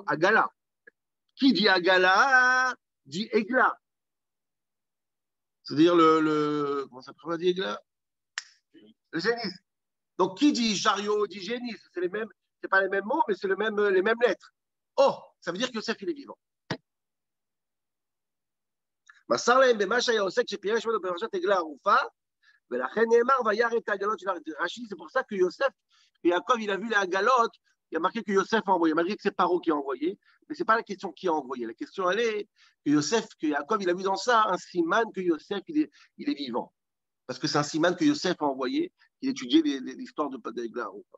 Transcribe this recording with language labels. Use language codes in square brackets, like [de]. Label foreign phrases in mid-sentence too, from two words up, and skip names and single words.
[fr] Agala. Qui dit Agala, dit Egla. C'est-à-dire comment ça peut dire Egla? Le génis. Donc, qui dit chariot, dit génis. C'est pas les mêmes mots, mais c'est les mêmes lettres. Oh, ça veut dire que Yosef, il est vivant. [he] מסר להם במה שהיה עוסק שפירש ממנו בפרשת עגלה ערופה, ולכן נאמר וירא את העגלות של רש"י, [fr] c'est pour ça que Yosef, que Yaakov, il a vu les agalotes, il y a marqué que Yosef a envoyé, malgré que c'est Paro qui a envoyé, mais c'est pas la question qui a envoyé. La question, elle est que Yaakov, il a vu dans ça un siman que Yosef, il est vivant. Parce que c'est un siman que Yosef a envoyé, il étudiait l'histoire de [he] עגלה ערופה.